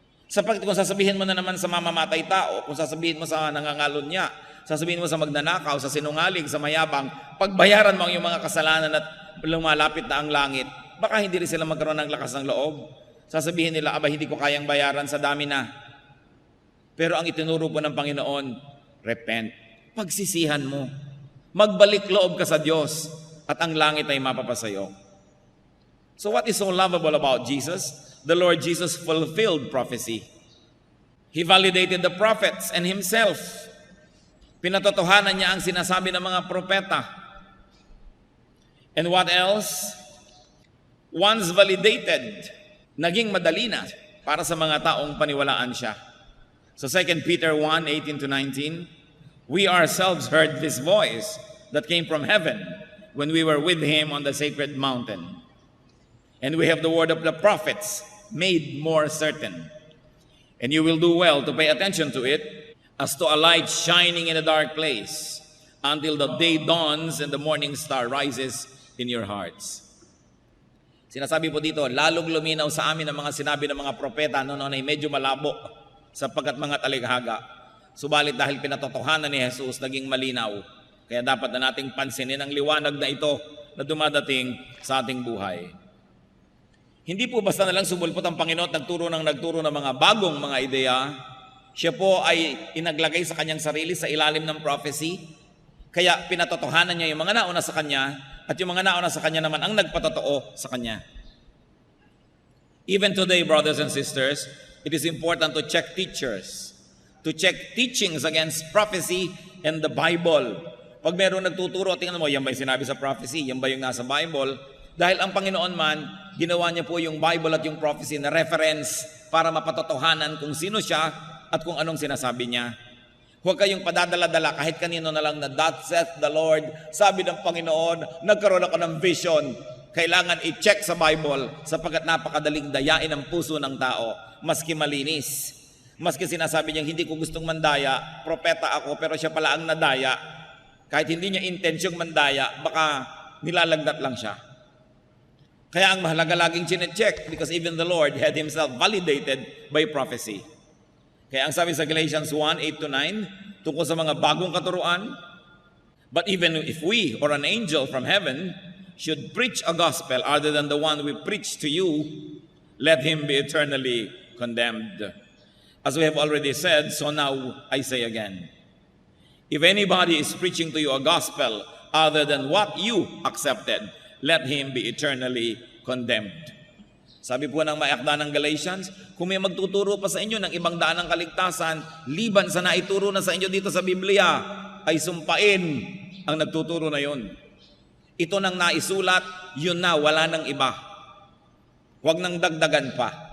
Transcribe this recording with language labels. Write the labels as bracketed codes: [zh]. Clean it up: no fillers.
[tl] Sapagkat kung sasabihin mo na naman sa mamamatay tao, kung sasabihin mo sa nangangalon niya, sasabihin mo sa magnanakaw, sa sinungaling, sa mayabang, pagbayaran mo ang iyong mga kasalanan at lumalapit na ang langit, baka hindi rin sila magkaroon ng lakas ng loob. Sasabihin nila, aba hindi ko kayang bayaran sa dami na. Pero ang itinuro po ng Panginoon, repent. Pagsisihan mo. Magbalik loob ka sa Diyos at ang langit ay mapapasayo. [en] So what is so lovable about Jesus? The Lord Jesus fulfilled prophecy. He validated the prophets and Himself. [tl] Pinatotohanan niya ang sinasabi ng mga propeta. [en] And what else? Once validated, [tl] naging madali na para sa mga taong paniwalaan siya. [en] So 2 Peter 1:18-19, we ourselves heard this voice that came from heaven when we were with Him on the sacred mountain. And we have the word of the prophets made more certain. And you will do well to pay attention to it as to a light shining in a dark place until the day dawns and the morning star rises in your hearts. [tl] Sinasabi po dito, lalong luminaw sa amin ang mga sinabi ng mga propeta noon ay medyo malabo sapagkat mga talikhaga. Subalit dahil pinatotohanan ni Jesus, naging malinaw. Kaya dapat na nating pansinin ang liwanag na ito na dumadating sa ating buhay. Hindi po basta na lang sumulpot ang Panginoon at nagturo ng mga bagong mga ideya. Siya po ay inaglagay sa kanyang sarili sa ilalim ng prophecy. Kaya pinatotohanan niya yung mga nauna sa kanya at yung mga nauna sa kanya naman ang nagpatotoo sa kanya. [en] Even today, brothers and sisters, it is important to check teachers, to check teachings against prophecy and the Bible. [tl] Pag meron nagtuturo, tingnan mo, yan ba yung sinabi sa prophecy? Yan ba yung nasa Bible? Dahil ang Panginoon man, ginawa niya po yung Bible at yung prophecy na reference para mapatotohanan kung sino siya at kung anong sinasabi niya. Huwag kayong padadala-dala kahit kanino na lang na [en] that saith the Lord. [tl] Sabi ng Panginoon, nagkaroon ako ng vision. Kailangan i-check sa Bible sapagkat napakadaling dayain ang puso ng tao, maski malinis. Maski sinasabi niya, hindi ko gustong mandaya, propeta ako, pero siya pala ang nadaya. Kahit hindi niya intensyong mandaya, baka nilalagnat lang siya. Kaya ang mahalaga laging chinecheck [en] because even the Lord had Himself validated by prophecy. [tl] Kaya ang sabi sa Galatians 1:8-9, tungkol sa mga bagong katuruan, [en] but even if we or an angel from heaven should preach a gospel other than the one we preach to you, let him be eternally condemned. As we have already said, so now I say again. If anybody is preaching to you a gospel other than what you accepted, let him be eternally condemned. [tl] Sabi po ng maakda ng Galatians, kung may magtuturo pa sa inyo ng ibang daan ng kaligtasan, liban sa naituro na sa inyo dito sa Biblia, ay sumpain ang nagtuturo na yon. Ito nang naisulat, yun na, wala nang iba. Huwag nang dagdagan pa.